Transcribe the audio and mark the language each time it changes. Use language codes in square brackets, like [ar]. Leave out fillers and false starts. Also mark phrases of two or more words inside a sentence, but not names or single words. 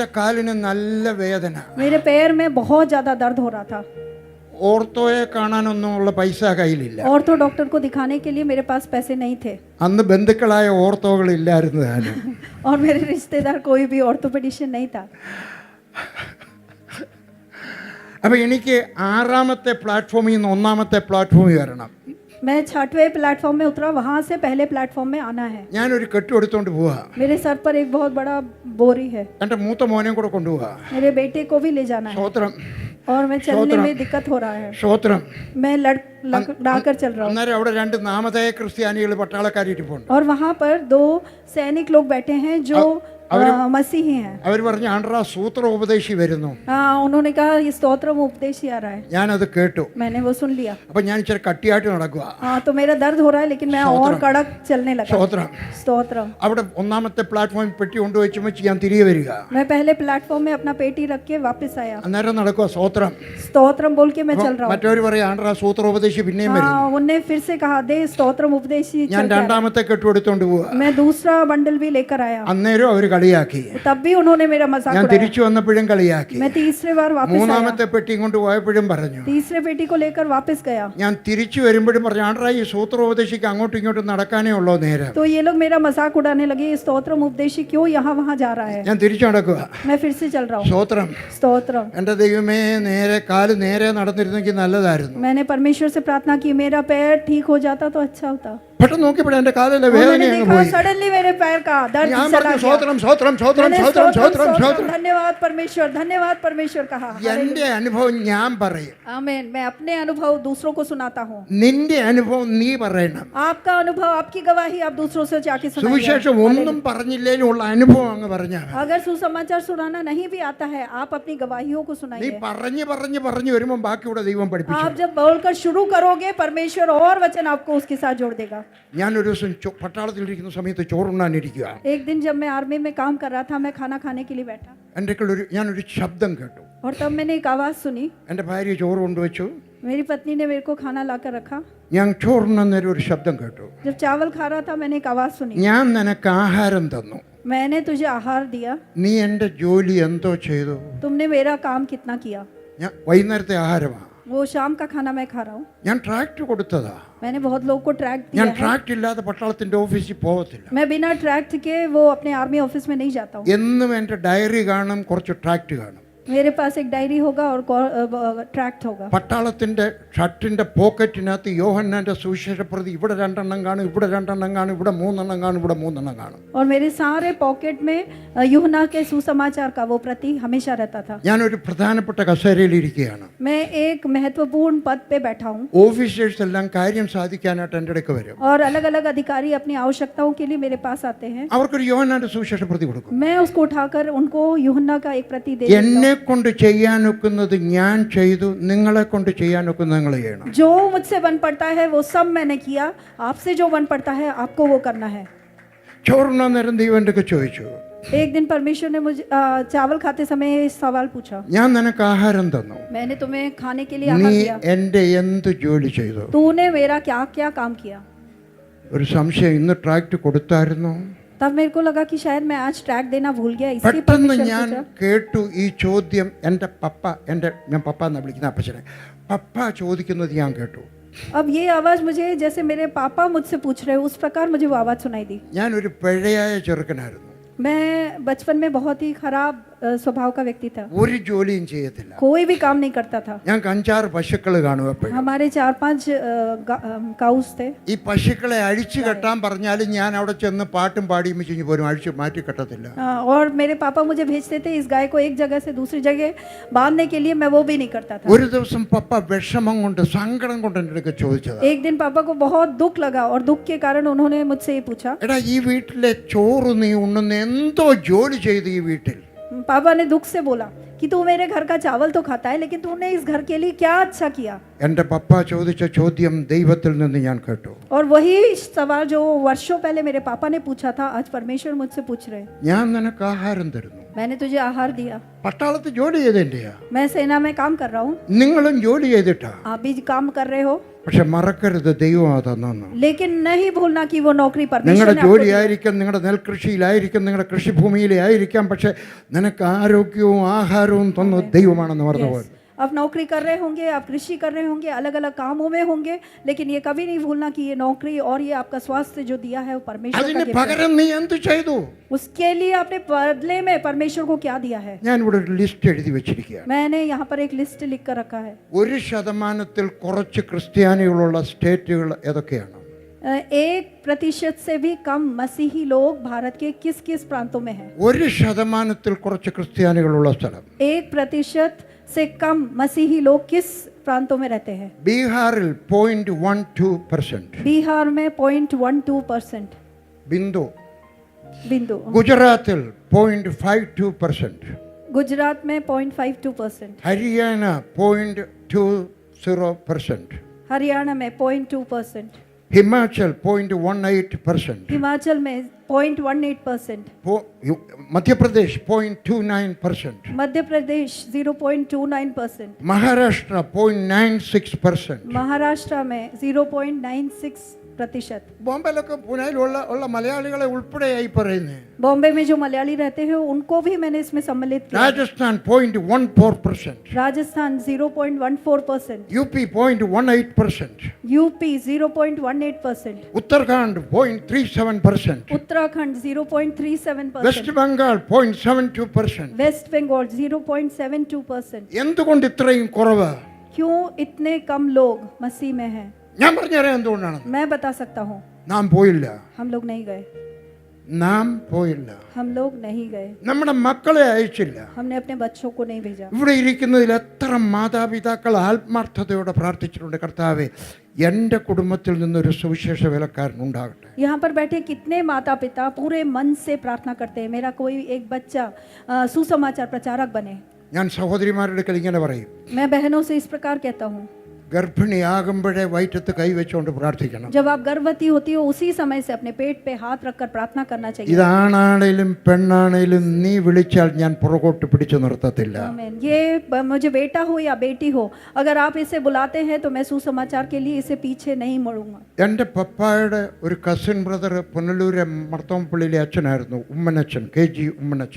[ml] എൻ്റെ കാലിന് നല്ല വേദന. [hi] मेरे पैर में बहुत ज्यादा दर्द हो रहा था। [ml] ഓർത്തോയെ കാണാനൊന്നുമുള്ള പൈസ കയ്യിലില്ല. [hi] ऑर्थो डॉक्टर को दिखाने के लिए मेरे पास पैसे नहीं थे। [ml] അന്ന് ബന്ധുക്കളായ ഓർത്തോകളില്ലായിരുന്നു താനും. [hi] और मेरे रिश्तेदार कोई भी ऑर्थोपेडिशियन नहीं था। [ml] അപ്പം എനിക്ക് 6ാമത്തെ പ്ലാറ്റ്ഫോമിൽ നിന്ന് 1ാമത്തെ പ്ലാറ്റ്ഫോമിൽ വരണം. [hi] मैं 6वें प्लेटफॉर्म में उतरा, वहां से पहले प्लेटफॉर्म में आना है। [ml] ഞാനൊരു കെട്ടു എടുത്തോണ്ട് പോവാ. [hi] मेरे सर पर एक बहुत बड़ा बोरी है। [ml] എൻ്റെ മൂത്ത മോനെയും കൂടെ കൊണ്ടുപോവാ. [hi] मेरे बेटे को भी ले जाना है [ml] സ്തോത്രം, [hi] और मैं चलने में दिक्कत हो रहा है। [ml] സ്തോത്രം. [hi] मैं लड़कर चल रहा हूँ। [ml] അന്നേരം അവിടെ 2 നാമധേയ ക്രിസ്ത്യാനികൾ പട്ടാളക്കാരിട്ടിപ്പുണ്ട്. [hi] और वहाँ पर 2 सैनिक लोग बैठे हैं जो मसीही हैं। [ml] അവർ പറഞ്ഞു ആണ്ട്രാ സൂത്ര ഉപദേശി വരുന്നു. [hi] उन्होंने कहा ये स्तोत्रम उपदेश ही आ रहा है। [ml] ഞാനത് കേട്ടു. [hi] मैंने वो सुन लिया। [ml] അപ്പൊ ഞാൻ ഇച്ചിരി കട്ടിയായിട്ട് നടക്കുക. [hi] तो मेरा दर्द हो रहा है लेकिन मैं और कड़क चलने लगा। [ml] സ്തോത്രം. [hi] स्तोत्रम। [ml] അവിടെ ഒന്നാമത്തെ പ്ലാറ്റ്ഫോമിൽ പെട്ടി കൊണ്ടുവച്ച് വെച്ച് ഞാൻ തിരികെ വരിക. [hi] मैं पहले प्लेटफॉर्म में अपना पेटी रख के वापस आया। [ml] അന്നേരം നടക്കുക സ്തോത്രം. [hi] स्तोत्रम बोल के मैं चल रहा हूँ। [ml] മറ്റവർ പറയാ ആണ്ട്രാ സൂത്ര ഉപദേശി പിന്നെയും വരുന്നു. [hi] उनने फिर से कहा दे स्तोत्रम उपदेश ही [ml] ഞാൻ [hi] चल के आ रहा [ml] രണ്ടാമത്തെ കെട്ടുകൊടുത്തോണ്ട് പോവുക. [hi] है। मैं दूसरा बंडल भी लेकर आया। [ml] അന്നേരം അവർ കളിയാക്കി. [hi] तब भी उन्होंने मेरा मजाक [ml] ഞാൻ [hi] उड़ाया। [ml] തിരിച്ചു വന്നപ്പോഴും കളിയാക്കി. [hi] मैं तीसरे बार वापस आया। [ml] മൂന്നാമത്തെ പെട്ടിയും കൊണ്ട് പോയപ്പോഴും പറഞ്ഞു. [hi] तीसरे पेटी को लेकर वापस गया। [ml] ഞാൻ തിരിച്ചു വരുമ്പോഴും പറഞ്ഞു ആണ്ട്രാ ഈ സൂത്രോപദേശിക്ക് അങ്ങോട്ടും ഇങ്ങോട്ടും നടക്കാനേ ഉള്ളോ നേരം. [hi] तो ये लोग मेरा मजाक उड़ाने लगे, ये स्तोत्रम उपदेशी क्यों यहाँ वहाँ जा रहा है। [ml] ഞാൻ തിരിച്ചു നടക്കുക. [hi] मैं फिर से चल रहा हूँ। [ml] സ്തോത്രം. [hi] स्तोत्रम। [ml] എൻ്റെ ദൈവമേ നേരെ കാല് നേരെ നടന്നിരുന്നെങ്കിൽ നല്ലതായിരുന്നു. [hi] मैंने परमेश्वर से प्रार्थना की मेरा पैर ठीक हो जाता तो अच्छा होता। [ml] പെട്ടെന്ന് നോക്കിയപ്പോഴേ എൻ്റെ കാലിലെ വേദന [hi] मैंने [ml] അങ്ങ് [hi] देखा [ml] പോയി. [hi] सडनली मेरे पैर का दर्द [ml] ഞാൻ [hi] चला [ml] പറഞ്ഞു [hi] गया। [ml] സ്തോത്രം സ്തോത്രം സ്തോത്രം [hi] मैंने [ml] സ്തോത്രം [hi] स्तोत्रम, [ml] സ്തോത്രം [hi] स्तोत्रम, [ml] സ്തോത്രം. [hi] धन्यवाद परमेश्वर कहा। [ml] എൻ്റെ അനുഭവം ഞാൻ പറയും. [hi] आमीन। मैं अपने अनुभव दूसरों को सुनाता हूँ। [ml] നിന്റെ അനുഭവം നീ പറയണം. [hi] आपका अनुभव, आपकी गवाही आप दूसरों से जाके सुनाइए। [ml] സുവിശേഷം ഒന്നും പറഞ്ഞില്ലേലും ഉള്ള അനുഭവം അങ്ങ് പറഞ്ഞാൽ മതി. [hi] अगर सुसमाचार सुनाना नहीं भी आता है आप अपनी गवाहियों को [ml] നീ [hi] सुनाइए। [ml] പറഞ്ഞു പറഞ്ഞു പറഞ്ഞു വരുമ്പോൾ ബാക്കിയുടെ ദൈവം പഠിപ്പിച്ചു. [hi] आप जब बोलकर शुरू करोगे परमेश्वर और वचन आपको उसके साथ जोड़ देगा। [ml] ഞാനൊരു ദിവസം പട്ടാളത്തിലിരിക്കുന്ന സമയത്ത് ചോറുണ്ണാനിരിക്കുക. [hi] एक दिन जब मैं आर्मी में काम कर रहा था, मैं खाना खाने के लिए बैठा [ml] എൻ്റെ ഞാനൊരു ശബ്ദം കേട്ടു. [hi] और तब मैंने एक आवाज़ सुनी। [ml] എൻ്റെ ഭാര്യ ചോറ് കൊണ്ടുവച്ചു. [hi] मेरी पत्नी ने मेरे को खाना लाकर रखा। [ml] ഞാൻ ചോറുണ്ണന്നേരം ഒരു ശബ്ദം കേട്ടു. [hi] जब चावल खा रहा था मैंने एक आवाज़ सुनी। [ml] ഞാൻ നിനക്ക് ആഹാരം തന്നു. [hi] मैंने तुझे आहार दिया, [ml] നീ എൻ്റെ ജോലി എന്തോ ചെയ്തു. [hi] तुमने मेरा काम कितना किया। [ml] ഞാൻ വൈകുന്നേരത്തെ ആഹാരമാണ്. [hi] वो शाम का खाना मैं खा रहा हूँ। [ml] ഞാൻ ട്രാക്ട് കൊടുത്തതാ. [hi] मैंने बहुत लोग को ट्रैक दिया [ml] ഞാൻ [hi] है। [ml] ട്രാക്ട് ഇല്ലാതെ പട്ടാളത്തിൻ്റെ ഓഫീസിൽ പോകത്തില്ല. [hi] मैं बिना ट्रैक्ट के वो अपने आर्मी ऑफिस में नहीं जाता हूँ। [ml] എന്നും എൻ്റെ ഡയറി കാണും, കുറച്ച് ട്രാക്ട് കാണും. [hi] मेरे पास एक डायरी होगा और ट्रैक्ट होगा। [ml] പട്ടാളത്തിൻ്റെ ഷർട്ടിൻ്റെ പോക്കറ്റിനകത്ത് യോഹന്നാൻ്റെ സുവിശേഷ പ്രതി ഇവിടെ രണ്ടെണ്ണം കാണും, ഇവിടെ രണ്ടെണ്ണം കാണും, ഇവിടെ മൂന്നെണ്ണം കാണും, ഇവിടെ മൂന്നെണ്ണം കാണും. [hi] और मेरे सारे पॉकेट में यूहन्ना के सुसमाचार का वो प्रति हमेशा रहता था। [ml] ഞാനൊരു പ്രധാനപ്പെട്ട കസേരയിൽ ഇരിക്കുകയാണ്. [hi] मैं एक महत्वपूर्ण पद पे बैठा हूँ [ml] ഓഫീസേഴ്സ് എല്ലാം കാര്യം സാധിക്കാനായിട്ട് എൻ്റെ അടുക്ക് വരും. [hi] और अलग अलग अधिकारी अपनी आवश्यकताओं के लिए मेरे पास आते हैं। [ml] അവർക്കൊരു യോഹന്നാൻ്റെ സുവിശേഷ പ്രതി കൊടുക്കും. [hi] मैं उसको उठाकर उनको यूहन्ना का एक प्रति दे देता हूँ। [ml] എന്നെ കൊണ്ട് ചെയ്യാനൊക്കുന്നത് ഞാൻ ചെയ്തു, നിങ്ങളെ കൊണ്ട് ചെയ്യാനൊക്കുന്നത് നിങ്ങൾ ചെയ്യണം. [hi] जो मुझसे बन पड़ता है वो सब मैंने किया, आपसे जो बन पड़ता है आपको वो करना है। [ml] ചോറുണ്ണാൻ നേരം ദൈവം എൻ്റെ അടുക്കൽ ചോദിച്ചു. [hi] एक दिन परमेश्वर ने मुझे चावल खाते समय सवाल पूछा। [ml] ഞാൻ നിനക്ക് ആഹാരം തന്നു, [hi] मैंने तुम्हें खाने के लिए [ml] നീ [hi] आहार दिया, [ml] എൻ്റെ എന്ത് ജോലി ചെയ്തു? [hi] तूने मेरा क्या क्या काम किया। [ml] ഒരു സംശയം, ഇന്ന് ട്രാക്ട് കൊടുത്തായിരുന്നു? [hi] तब मेरे को लगा कि शायद मैं आज ट्रैक देना भूल गया, इसलिए [ml] പെട്ടെന്ന് [hi] परमेश्वर [ml] ഞാൻ [hi] पूछा। [ml] കേട്ടു ഈ ചോദ്യം. എൻ്റെ പപ്പ, ഞാൻ പപ്പ എന്നാ വിളിക്കുന്ന അപ്പച്ചനെ, പപ്പ ചോദിക്കുന്നത് ഞാൻ കേട്ടു. [hi] अब ये आवाज मुझे जैसे मेरे पापा मुझसे पूछ रहे हो उस प्रकार मुझे वो आवाज सुनाई दी। [ml] ഞാനൊരു പിഴയായ ചെറുക്കനായിരുന്നു. [hi] मैं बचपन में बहुत ही खराब स्वभाव का व्यक्ति था, [ml] ഒരു ജോലിയും ചെയ്യത്തില്ല. [hi] कोई भी काम नहीं करता था। [ml] ഞങ്ങൾക്ക് 5-6 പശുക്കൾ കാണും എപ്പോഴും. [hi] हमारे 4-5 काउस थे। [ml] ഈ പശുക്കളെ അഴിച്ചു കെട്ടാൻ പറഞ്ഞാലും ഞാൻ അവിടെ ചെന്ന് പാട്ടും പാടിയും വെച്ച് പോരും, അഴിച്ചു മാറ്റി കെട്ടത്തില്ല. [hi] और मेरे पापा मुझे भेजते थे इस गाय को एक जगह से दूसरी जगह बांधने के लिए, मैं वो भी नहीं करता था। [ml] ഒരു ദിവസം പപ്പ വിഷമം കൊണ്ട്, സങ്കടം കൊണ്ട് എൻ്റെ അടുക്ക ചോദിച്ചതാ. [hi] एक दिन पापा को बहुत दुख लगा और दुख के कारण उन्होंने मुझसे ये पूछा, [ml] എടാ ഈ വീട്ടിലെ ചോറ് നീ ഉണ്ണുന്ന എന്തോ ജോലി ചെയ്ത് ഈ വീട്ടിൽ? [hi] पापा ने दुख से बोला कि तू मेरे घर का चावल तो खाता है लेकिन तूने इस घर के लिए क्या अच्छा किया। [ml] എൻ്റെ പപ്പ ചോദിച്ച ചോദ്യം ദൈവത്തിൽ നിന്ന് ഞാൻ കേട്ടു. [hi] और वही सवाल जो वर्षों पहले मेरे पापा ने पूछा था आज परमेश्वर मुझसे पूछ रहे हैं। [ml] ഞാൻ നിനക്ക് ആഹാരം തരുന്നു. [hi] मैंने तुझे आहार दिया। [ml] പട്ടാളത്തിൽ ജോലി ചെയ്തതിൻ്റെയാ. [hi] मैं सेना में काम कर रहा हूँ, [ml] നിങ്ങളും ജോലി ചെയ്തിട്ടാ. [hi] आप भी काम कर रहे हो, [ml] പക്ഷെ മറക്കരുത് ദൈവമാ തന്നു. [hi] लेकिन नहीं भूलना कि वो नौकरी [ml] നിങ്ങളുടെ [hi] परमेश्वर ने आपको दी। [ml] ജോലിയായിരിക്കും, നിങ്ങളുടെ നെൽകൃഷിയിലായിരിക്കും, നിങ്ങളുടെ കൃഷിഭൂമിയിലായിരിക്കാം, പക്ഷെ നിനക്ക് ആരോഗ്യവും ആഹാരവും തന്നു ദൈവമാണെന്ന് പറഞ്ഞു പോലെ. [hi] आप नौकरी कर रहे होंगे, आप कृषि कर रहे होंगे, अलग अलग कामों में होंगे, लेकिन ये कभी नहीं भूलना कि ये नौकरी और ये आपका स्वास्थ्य जो दिया है वो परमेश्वर [ml] അതിന് [hi] का gift है। [ml] പകരം നീ എന്ത് ചെയ്തു? [hi] उसके लिए आपने बदले में परमेश्वर को क्या दिया है। [ml] ഞാൻ ഇവിടെ ഒരു ലിസ്റ്റ് എഴുതി വെച്ചിരിക്കുകയാണ്. [hi] मैंने यहाँ पर एक लिस्ट लिख कर रखा है। [ml] 1% കുറച്ച് ക്രിസ്ത്യാനികളുള്ള സ്റ്റേറ്റുകൾ ഏതൊക്കെയാണ്? [hi] 1% से भी कम मसीही लोग भारत के किस किस प्रांतों में हैं। [ml] 1% കുറച്ച് ക്രിസ്ത്യാനികളുള്ള സ്ഥലം. [hi] 1% से कम मसीही लोग किस प्रांतों में रहते हैं? [ml] ബീഹാറിൽ 0.12%. [hi] बिहार में 0.12%, [ml] ബിന്ദു [hi] बिंदु। [ml] ഗുജറാത്തിൽ 0.52%, [hi] गुजरात में 0.52%, [ml] ഹരിയാന 0.20%, [hi] हरियाणा में 0.2%, [ml] ഹിമാചൽ 0.18%, [hi] हिमाचल में 0.18%, [ml] മധ്യപ്രദേശ് 0.29%, [hi] मध्य प्रदेश 0.29%, [ml] മഹാരാഷ്ട്ര 0.96%. [hi] महाराष्ट्र में 0.96%। [ml] ബോംബെയിലൊക്കെ പുനയിലുള്ള മലയാളികളെ ഉൾപ്പെടെയായി പറയുന്നത്. [hi] बॉम्बे में जो मलयाली रहते हैं उनको भी मैंने इसमें सम्मिलित किया। [ml] രാജസ്ഥാൻ 0.14%, [hi] राजस्थान 0.14%, [ml] UP 0.18%, [hi] यूपी 0.18%, [ml] ഉത്തരാഖണ്ഡ് 0.37%, [hi] उत्तराखंड 0.37%, [ml] വെസ്റ്റ് ബംഗാൾ 0.72%. [hi] वेस्ट बंगाल 0.72%। [ml] എന്തുകൊണ്ട് ഇത്രയും കുറവ്? [hi] क्यों इतने कम लोग मसीह में हैं? [ml] ഞാൻ പറഞ്ഞുതരാം എന്തുകൊണ്ടാണ്. [hi] मैं बता सकता हूँ। [ml] നാം പോയില്ല, [hi] हम लोग नहीं गए, [ml] നാം പോയില്ല. [hi] हम लोग नहीं गए, [ml] നമ്മുടെ മക്കളെ അയച്ചില്ല. [hi] हमने अपने बच्चों को नहीं भेजा। [ml] ഇവിടെ ഇരിക്കുന്നതിൽ എത്ര മാതാപിതാക്കൾ ആത്മാർത്ഥതയോടെ പ്രാർത്ഥിച്ചിട്ടുണ്ട്, കർത്താവേ എൻ്റെ കുടുംബത്തിൽ നിന്നൊരു സുവിശേഷ വേലക്കാരൻ ഉണ്ടാകട്ടെ. [hi] यहाँ पर बैठे कितने माता पिता पूरे मन से प्रार्थना करते हैं, मेरा कोई एक बच्चा सुसमाचार प्रचारक बने। [ml] ഞാൻ സഹോദരിമാരുടെ അടുക്കൽ ഇങ്ങനെ പറയും, [hi] मैं बहनों से इस प्रकार कहता हूँ, [ml] ഗർഭിണിയാകുമ്പോഴേ വയറ്റത്ത് കൈവച്ചുകൊണ്ട് പ്രാർത്ഥിക്കണം. [hi] जब आप गर्भवती होती हो उसी समय से अपने पेट पे हाथ रखकर प्रार्थना करना चाहिए। [ml] ഇതാണാണേലും പെണ്ണാണേലും നീ വിളിച്ചാൽ ഞാൻ പുറകോട്ട് പിടിച്ചു നിർത്തത്തില്ല. [hi] आमीन। ये मुझे बेटा हो या बेटी हो, अगर आप इसे बुलाते हैं तो मैं सुसमाचार के लिए इसे पीछे नहीं मुड़ूंगा। [ml] എൻ്റെ പപ്പായുടെ ഒരു [en] cousin brother [ml] പുനലൂരെ മർത്തോംപള്ളിയിലെ അച്ഛനായിരുന്നു, ഉമ്മനച്ഛൻ, KG ഉമ്മനച്ഛൻ.